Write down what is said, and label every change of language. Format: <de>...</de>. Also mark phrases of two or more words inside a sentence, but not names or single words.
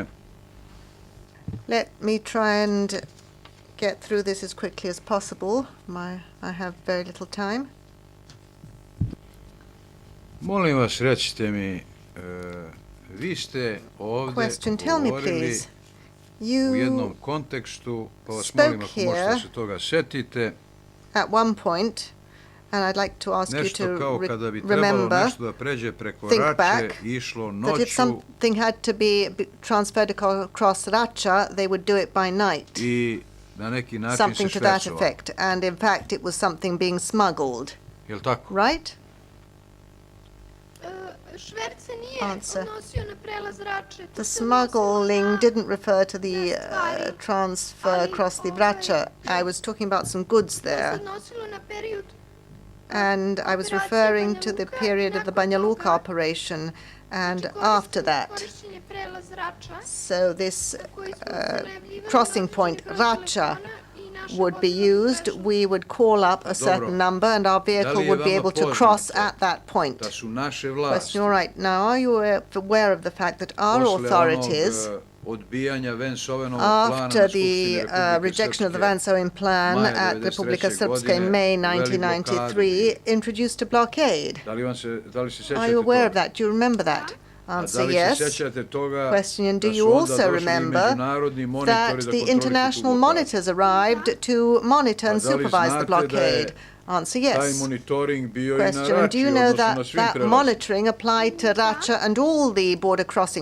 <en>Let me try and get through this as quickly as possible. I have very little time.</en> <sr>Molim vas, recite mi, vi ste ovde</sr> <en>Question, tell me</en> <sr>govorili</sr> <en>please.</en> <sr>u jednom</sr> <en>You,</en> <sr>kontekstu, pa vas</sr> <en>spoke</en> <sr>molim ako možete</sr> <en>here</en> <sr>se toga setite,</sr> <en>at one point, and I'd like to ask you</en> <sr>nešto</sr> <en>to</en> <sr>kao kada bi trebalo</sr> <en>remember</en> <sr>nešto da pređe preko</sr> <en>think</en> <sr>Rače,</sr> <en>back,</en> <sr>išlo</sr> <en>that if</en> <sr>noću</sr> <en>something had to be transferred across Racha, they would do it by night.</en> <sr>i na neki način se</sr> <en>Something to that</en> <sr>švercovalo.</sr> <en>effect. And in fact, it was something being smuggled,</en> <sr>Jel' tako?</sr> <en>right?</en> <sr>Šverc se nije</sr> <en>Answer.</en> <sr>odnosio na prelaz Rače.</sr> <en>The smuggling didn't refer to the transfer across the Vraća. I was talking about some goods</en> <sr>To se</sr> <en>there,</en> <sr>odnosilo na period</sr> <en>and I was referring to the period of the Banja Luka operation and after that.</en> <sr>korišćenje prelaz Rača,</sr> <en>So this</en> <sr>koji smo upotrebljavali</sr> <en>crossing point,</en> <sr>naša</sr> <en>Rača,</en> <sr>i naša</sr> <en>would be</en> <sr>vozila</sr> <en>used.</en> <sr>pređu.</sr> <en>We would call up a certain number and our vehicle would be able to cross at that point.</en> <sr>Da su naše vlasti</sr> <en>Question, all right. Now, are you aware of the fact that our</en> <sr>posle</sr> <en>authorities,</en> <sr>onog odbijanja Vensovenovog plana na</sr> <en>after</en> <sr>Skupštini</sr> <en>the</en> <sr>Republike</sr> <en>rejection of the</en> <sr>Srpske,</sr> <en>Van-Soen plan</en> <sr>maja</sr> <en>at</en> <sr>93.</sr> <en>Republika Srpska in</en> <sr>godine,</sr> <en>May</en> <sr>uveli blokadu</sr> <en>1993, introduced a blockade?</en> <sr>Da li se sećate</sr> <en>Are you aware of</en> <sr>toga?</sr> <en>that? Do you remember that?</en> <sr>A</sr> <en>Answer,</en> <sr>da li se</sr> <en>yes.</en> <sr>sećate toga</sr> <en>Question, and do</en> <sr>da su</sr> <en>you</en> <sr>onda</sr> <en>also</en> <sr>došli</sr> <en>remember</en> <sr>međunarodni monitori</sr> <en>that</en> <sr>da</sr> <en>the</en> <sr>kontrolišu tu</sr> <en>international</en> <sr>blokadu?</sr> <en>monitors arrived to monitor and</en> <sr>Pa da li</sr> <en>supervise the</en> <sr>znate da je</sr> <en>blockade? Answer,</en> <sr>Taj</sr> <en>yes.</en> <sr>monitoring bio i na</sr> <en>Question, and do</en> <sr>Rači,</sr> <en>you know</en> <sr>odnosno na</sr> <en>that</en> <sr>svim</sr> <en>that</en> <sr>prelazima.</sr> <en>monitoring applied to Racha and all the border crossing</en>